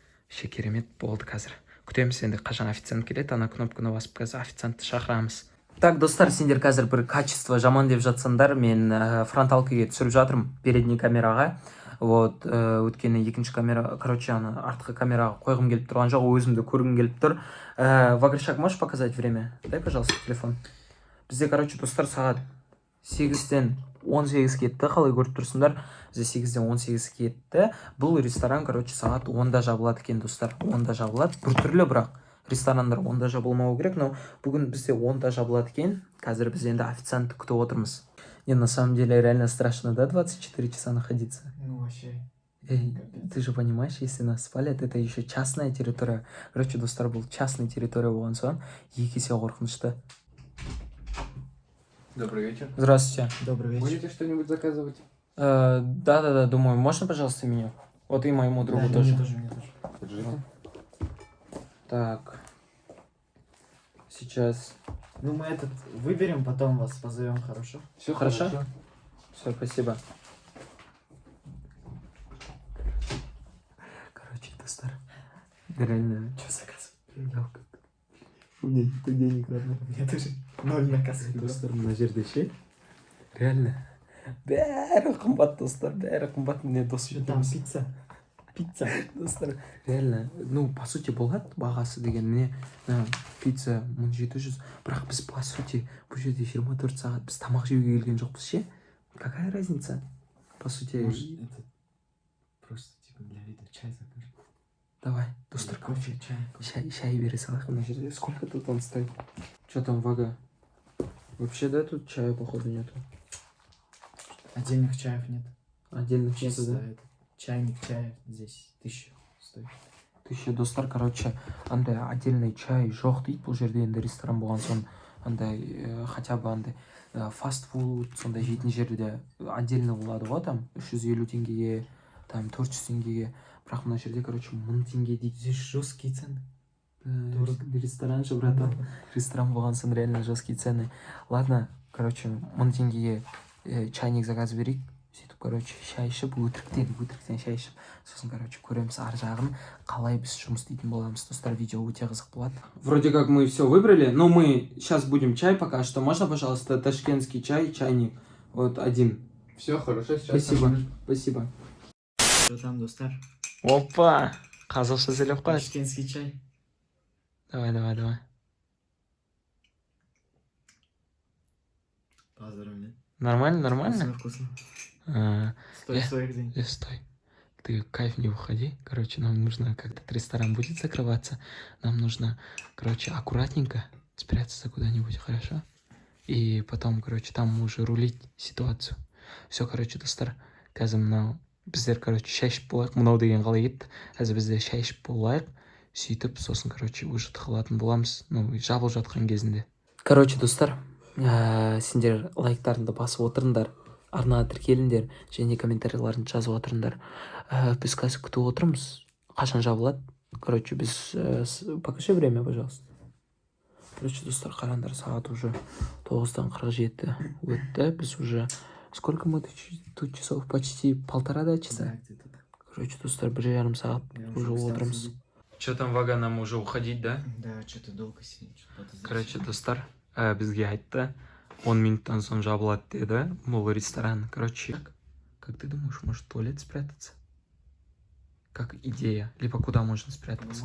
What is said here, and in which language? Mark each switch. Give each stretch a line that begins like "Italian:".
Kazakh: Ше керемет болды қазір. Күтеміз енді қашан официант келеді, ана кнопканы басып қазір официантты шақырамыз. Так, достар, сендер қазір бір качество жаман деп жатсаңдар, мен фронталкаға түсіріп жатырмын, передний камераға. Вот, өткені екінші камера, короче, ана артқы камераға қойғым келіп тұрған жоқ, өзімді көргім келіп тұр.
Russian: Вагаршак, можешь показать время? Дай, пожалуйста, телефон.
Kazakh: Бізде, короче, достар, сағат 8-тен 18 кетті, қалай көріп тұрсыңдар? Бізде 8-ден 18 кетті. Бұл ресторан, короче, сағат 10-да жабылады екен, достар. 10-да жабылады. Бір түрлі, бірақ ресторандар 10-да жабылмауы керек, но бүгін бізде 10-да жабылады екен. Қазір біз енді официантты күтіп отырмыз.
Russian: Не, на самом деле реально страшно, да, 24 часа находиться? Ну, вообще. Эй, ты же понимаешь, если нас спалят, это еще частная территория.
Kazakh: Короче, достар, бұл частная территория болған соң, екі есе қорқынышты.
Russian: Добрый вечер. Здравствуйте. Добрый вечер. Будете что-нибудь заказывать? Да, думаю, можно, пожалуйста, меню? Вот и моему другу Да, тоже. мне тоже. Держите. Так. Сейчас. Ну, мы этот выберем, потом вас позовем, хорошо? Все Хорошо? Все, спасибо. Короче, достар. Реально. Что заказывать? У меня никто денег надо. Мне тоже 0 на кассу.
Kazakh: Достар, мына жерде ше. Реально. Бәрі қымбат, достар, бәрі қымбат. Міне дос
Russian: Что там, пицца? Пицца.
Kazakh: достар. Реально,
Russian: ну, по сути,
Kazakh: болады бағасы деген. Міне пицца 1700. Бірақ біз, по сути, бұл жерде 24 сағат біз тамақ жеуге келген жоқпыз ше.
Russian: Какая разница? По сути... Может, это просто типа для вида чай закажем?
Kazakh: Давай, достар,
Russian: Кофе, чай.
Kazakh: шай бере салайық мына жерде.
Russian: Сколько тут он стоит? Что там, Вага? Вообще, да, тут чая, походу, нету. Отдельных чаев нет. Отдельных нету, Чисто да? это. Чайник чая здесь 1000 стоит.
Kazakh: 1000 достар, короче, андай отдельный чай жоқ дейді бұл жерде, енді ресторан болған соң андай хотя бы андай фастфуд сондай жейтін жерде отдельно болады ғой, там 350 теңгеге, там 400 теңгеге, бірақ мына жерде, короче, 1000 теңге дейді.
Russian: Здесь жесткие цены. Ресторан же, братан.
Kazakh: Ресторан болған соң
Russian: реально жесткие цены.
Kazakh: Ладно, короче, 1000 теңгеге чайник заказ берейік. Сөйтіп, короче, шай ішіп, өтіріктен шай ішіп, сосын, короче, көреміз ар жағын, қалай біз жұмыс істейтін боламыз. Достар, видео өте қызық болады.
Russian: Вроде как мы все выбрали, но мы сейчас будем чай пока что. Можно, пожалуйста, ташкентский чай, чайник, вот один. Все хорошо, сейчас. Спасибо, спасибо. Что там, достар?
Kazakh: Опа! Қазақша сөйлеп қой.
Russian: Ташкентский чай. Давай. Поздравляю. Нормально? Вкусно. Я- Стой, где? Стой. Ты кайф не уходи. Короче, нам нужно, как этот ресторан будет закрываться, нам нужно, короче, аккуратненько спрятаться куда-нибудь, хорошо? И потом, короче, там уже рулить ситуацию.
Kazakh: Все, короче, достар, қазір мынау біздер, короче, шай ішіп болайық. Мынау деген қалай кетті? Қазір біздер шай ішіп болайық. Сөйтіп, сосын, короче, уже тығылатын боламыз. Ну, жабылып жатқан кезінде. Короче, достар, сендер лайктарыңды басып отырыңдар, арнаға тіркеліңдер және комментарийларыңды жазып отырыңдар. Біз қазір күтіп отырмыз. Қашан жабылады? Короче, біз...
Russian: Покажи время, пожалуйста.
Kazakh: Короче, достар, қараңдар, сағат уже 9:47 өтті. Біз уже...
Russian: Сколько мы тут часов? Почти 1,5 часа. Да, где-то так.
Kazakh: Короче, достар, 1,5 сағат уже отырмыз.
Russian: Что там, Вага, нам уже уходить, да? Да, что-то долго сидим.
Kazakh: Короче, достар, бізге айтты, 10 минуттан соң жабылады деді, бұл ресторан.
Russian: Короче, как ты думаешь, может в туалет спрятаться? Как идея? Либо куда можно спрятаться?